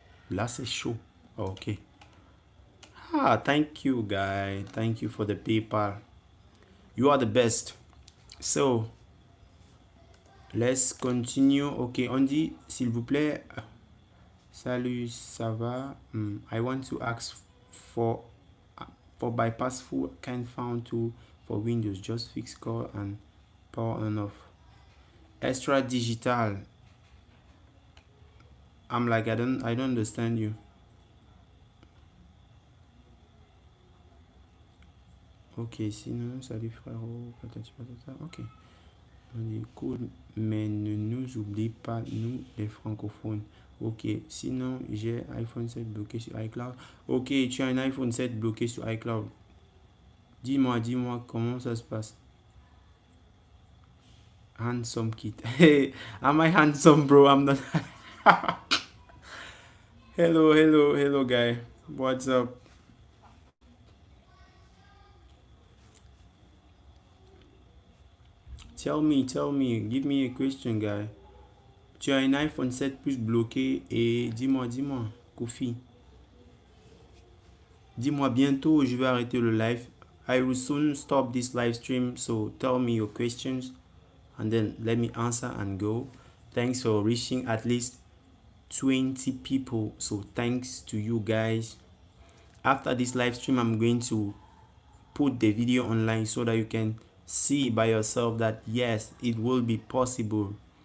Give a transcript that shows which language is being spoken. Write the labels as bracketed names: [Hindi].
[French] Là, c'est chaud. Oh, ok. [English] Thank you, guy. Thank you for the PayPal. You are the best. So, let's continue. [French] Ok, on dit, s'il vous plaît, salut, ça va? [English] I want to ask for bypass full can found to for Windows. Just fix call and power on off. Extra digital. I'm like, I don't understand you. [French] Ok, sinon, salut frérot, patati patata. Ok. On dit cool, mais ne nous oublie pas, nous les francophones. Ok, sinon j'ai iPhone 7 bloqué sur iCloud. Ok, tu as un iPhone 7 bloqué sur iCloud. Dis-moi comment ça se passe. [English] Handsome kid. Hey, am I handsome, bro? I'm not. Hello, guy. What's up? Tell me, give me a question, guy. [French] Tu as un iPhone 7 Plus bloqué et dis-moi, Kofi. Dis-moi bientôt, je vais arrêter le live. [English] I will soon stop this live stream, so tell me your questions and then let me answer and go. Thanks for reaching at least 20 people, so thanks to you guys. After this live stream, I'm going to put the video online so that you can see by yourself that yes, it will be possible